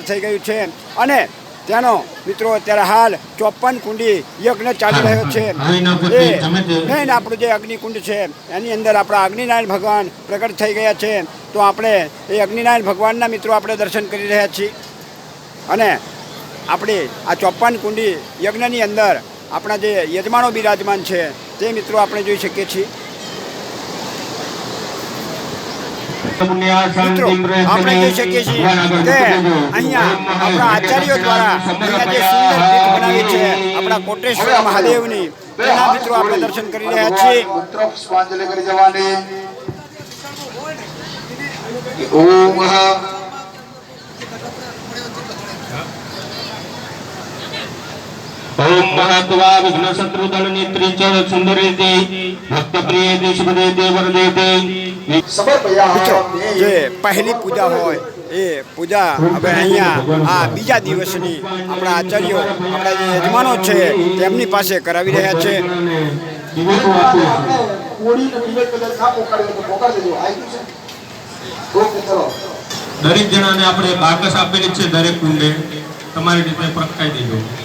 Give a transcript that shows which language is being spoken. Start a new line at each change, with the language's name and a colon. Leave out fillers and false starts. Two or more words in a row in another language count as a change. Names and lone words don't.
Gujarati: થઈ ગયું છે અને ત્યાંનો મિત્રો અત્યારે હાલ 54 કુંડી યજ્ઞ ચાલી રહ્યો છે એ મેન આપણું જે અગ્નિકુંડ છે એની અંદર આપણા અગ્નિનારાયણ ભગવાન પ્રગટ થઈ ગયા છે તો આપણે એ અગ્નિનારાયણ ભગવાનના મિત્રો આપણે દર્શન કરી રહ્યા છીએ અને આપણે આ 54 કુંડી યજ્ઞની અંદર આપણા જે યજમાનો બિરાજમાન છે તે મિત્રો આપણે જોઈ શકીએ છીએ મિત્રો આપણે જોઈ શકીએ છીએ કે અહીંયા આપણા આચાર્યો દ્વારા અહીંયા જે સુંદર પીઠ બનાવી છે આપણા કોટેશ્વર મહાદેવની તેના મિત્રો આપણે દર્શન કરી રહ્યા છીએ
Sanskrit: ओम महत्वा विघ्न शत्रु दल नेत्री च सुंदरेति भक्त प्रियेति शुभदेति वरदेति
Gujarati: મિત્રો જે પહેલી પૂજા હોય એ પૂજા હવે અહીંયા આ બીજા દિવસની આપણા આચાર્યો આપણા જે યજમાનો છે તેમની પાસે કરાવી રહ્યા છે દરેક જણાને આપણે બાકસ આપેલી છે દરેક કુંડે તમારી રીતે પ્રગટાઈ દેજો